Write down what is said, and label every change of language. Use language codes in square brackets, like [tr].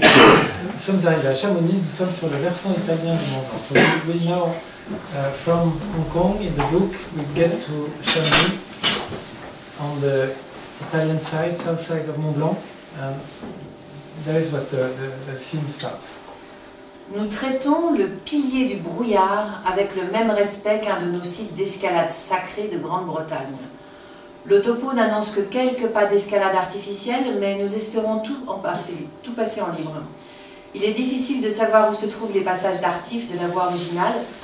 [fr] Nous sommes arrivés à Chamonix, nous sommes sur le versant italien du Mont Blanc. [en] So we now, from Hong Kong, in the book, we get to Chamonix on the Italian side, south side of Mont Blanc. And there is what the scene starts. [fr] Nous traitons le pilier du brouillard avec le même respect qu'un de nos sites d'escalade sacrés de Grande-Bretagne. Le topo n'annonce que quelques pas d'escalade artificielle, mais nous espérons tout passer en libre. Il est difficile de savoir où se trouvent les passages d'artif de la voie originale,